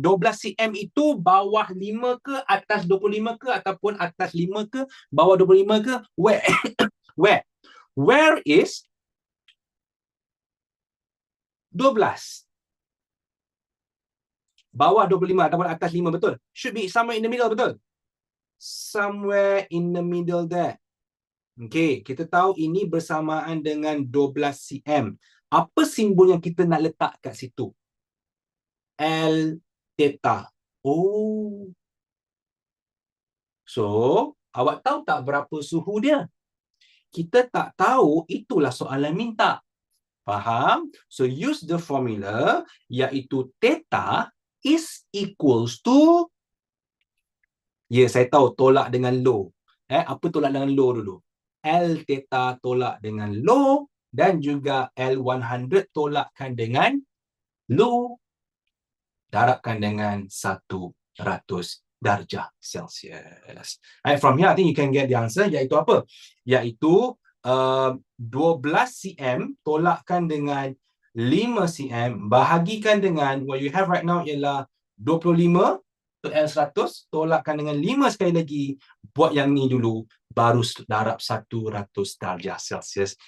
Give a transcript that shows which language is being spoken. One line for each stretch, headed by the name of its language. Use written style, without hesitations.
Malay: 12 cm itu bawah 5 ke, atas 25 ke, ataupun atas 5 ke, bawah 25 ke?
English: Where? Where? Where is 12?
Malay: Bawah 25 ataupun atas 5, betul?
English: Should be somewhere in the middle,
Malay: betul?
English: Somewhere in the middle there.
Malay: Okay, kita tahu ini bersamaan dengan 12 cm. Apa simbol yang kita nak letak kat situ? L theta. Oh. So, awak tahu tak berapa suhu dia? Kita tak tahu, itulah soalan minta. Faham?
English: So, use the formula, iaitu theta is equals to,
Malay: ya, saya tahu tolak dengan low. Apa tolak dengan low dulu? L theta tolak dengan low, dan juga L100 tolakkan dengan low, darabkan dengan 100 darjah Celsius.
English: From here, I think you can get the answer,
Malay: iaitu apa? Iaitu 12 cm tolakkan dengan 5 cm, bahagikan dengan,
English: what you have right now
Malay: ialah 25 to L100, tolakkan dengan 5 sekali lagi, buat yang ni dulu, baru darab 100 darjah Celsius.